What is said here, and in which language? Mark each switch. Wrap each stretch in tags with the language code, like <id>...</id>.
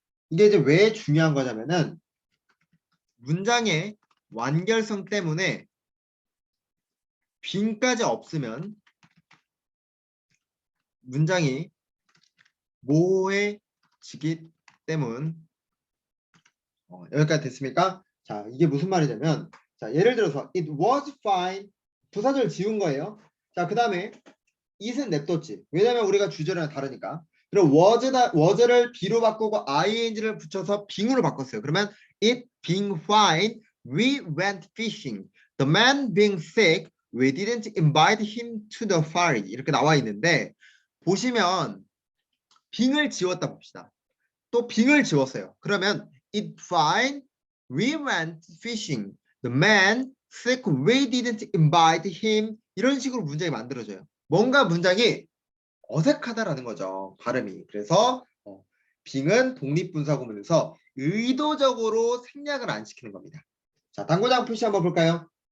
<ko>이게 이제 왜 중요한 거냐면은 문장의 완결성 때문에 빙까지 없으면 문장이 모호해지기 때문. 여기까지 됐습니까? 자, 이게 무슨 말이냐면 자, 예를 들어서 it was fine 부사절 지운 거예요. 자, 그 다음에 it은 냅뒀지. 왜냐면 우리가 주절이랑 다르니까. 그리고 was를 be로 바꾸고 ing를 붙여서 being으로 바꿨어요. 그러면</ko> <en>it being fine we went fishing. The man being sick we didn't invite him to the party.</en> <ko>이렇게 나와 있는데 보시면 being을 지웠다 봅시다. 또 being을 지웠어요. 그러면</ko> <en>it fine we went fishing. The man sick we didn't invite him.</en> <ko>이런 식으로 문장이 만들어져요. 뭔가 문장이 어색하다라는 거죠. 발음이. 그래서 빙은 독립분사구문에서 의도적으로 생략을 안 시키는 겁니다. 자, 당구장 표시 한번 볼까요?</ko>